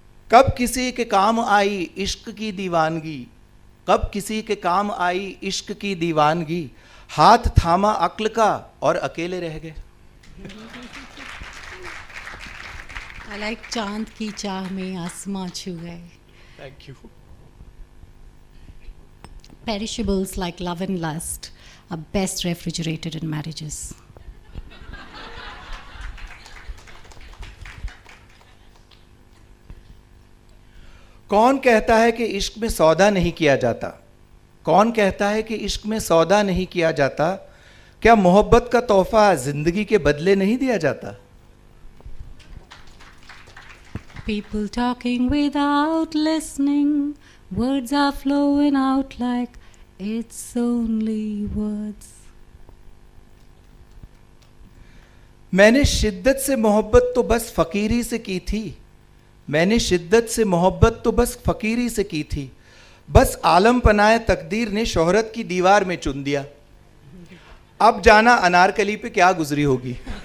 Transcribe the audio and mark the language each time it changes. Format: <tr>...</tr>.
<hi>कब किसी के काम आई इश्क की दीवानगी, कब किसी के काम आई इश्क की दीवानगी, हाथ थामा अक्ल का और अकेले रह गए।</hi> <en>I like</en> <hi>चांद की चाह में आसमां छू गए.</hi> <en>Thank you. Perishables like love and lust are best refrigerated in marriages.</en> <hi>कौन कहता है कि इश्क में सौदा नहीं किया जाता, कौन कहता है कि इश्क में सौदा नहीं किया जाता, क्या मोहब्बत का तोहफा जिंदगी के बदले नहीं दिया जाता।</hi> <en>People talking without listening, words are flowing out like it's only words.</en> <hi>मैंने शिद्दत से मोहब्बत तो बस फकीरी से की थी, मैंने शिद्दत से मोहब्बत तो बस फकीरी से की थी, बस आलम पनाए तकदीर ने शोहरत की दीवार में चुन दिया। अब जाना अनारकली पे क्या गुजरी होगी।</hi>